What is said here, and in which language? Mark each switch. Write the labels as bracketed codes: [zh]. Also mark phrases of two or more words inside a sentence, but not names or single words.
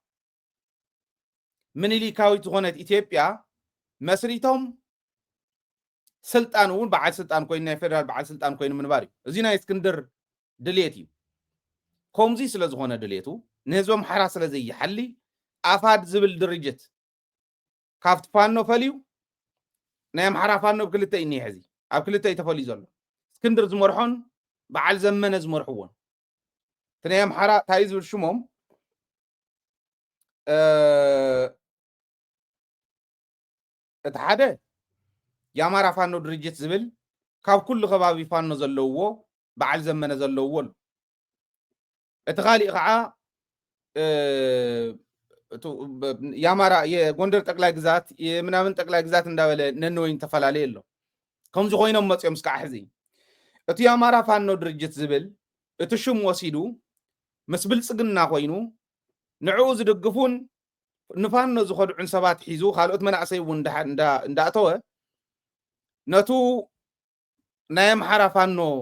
[ti] ምኒልካዊት ዝኾነት ኢትዮጵያ መስሪቶም ስልጣን እውን በዓል ስልጣን ኮይኑ ናይ ፌደራል በዓል ስልጣን ኮይኑ ምንባር እዩ እዚ ናይ እስክንድር ድሌት እዩ ከምዚ ስለ ዝኾነ ድሌቱ ንህዝቢ ኣምሓራ ስለ ዘይሓሊ ኣፋድ ዝብል ድርጅት ካብቲ ፋኖ ፈልዩ ናይ ኣምሓራ ፋኖ ብክልተ እዩ እኒሀ ሕዚ ኣብ ክልተ ይተፈልዩ ዘሎ እስክንድር ዝመርሖን በዓል ዘመነ ዝመርሕዎን ትናይ ኣምሓራ እንታይ ዝብል ሽሞም እቲ ሓደ የአማራ ፋኖ ድርጅት ዝብል ካብ ኩሉ ከባቢ ፋኖ ዘለውዎ በዓል ዘመነ ዘለውዎ እቲ ካልእ ከዓ [am] የአማራ የጎንደር ጠቅላይ ግዛት የምናምን ጠቅላይ ግዛት እንዳበለ [ti] ነንወይን ተፈላለየ ኣሎ ከምዚ ኮይኖም መፅኦም እስካዕ ሕዚ እቲ የአማራ ፋኖ ድርጅት ዝብል እቲ ሽም ወሲዱ ምስ ብልፅግና ኮይኑ ንዕኡ ዝድግፉን ንፋኖ ዝኸድዑን ሰባት ሒዙ ካልኦት መናእሰይ እውን እንዳእተወ ነቱ ናይ ኣምሓራ ፋኖ